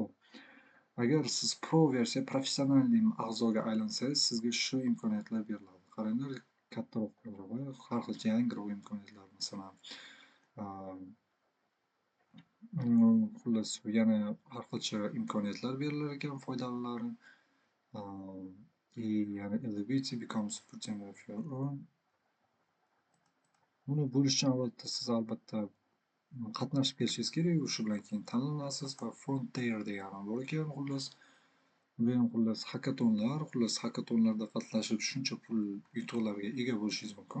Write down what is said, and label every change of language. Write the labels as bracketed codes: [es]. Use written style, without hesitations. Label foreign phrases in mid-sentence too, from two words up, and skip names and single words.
[uz] Agar siz pro versiya, professional a'zoga aylansangiz, sizga shu imkoniyatlar beriladi. Qaranglar, kattaroq va har xilcha yangiroq imkoniyatlar masalan. Xullas yana har xilcha imkoniyatlar berilar ekan, foydalilari. [en] Yani eligibility becomes supporting of your own. [uz] Buni bo'lish uchun albatta siz qatnashib kelishingiz kerak, shu bilan keyin tanlanasiz va Frontier degani bor ekan xullas. Bu ham xullas hakatonlarda qatnashib shuncha pul yutuqlarga ega bo'lishingiz mumkin.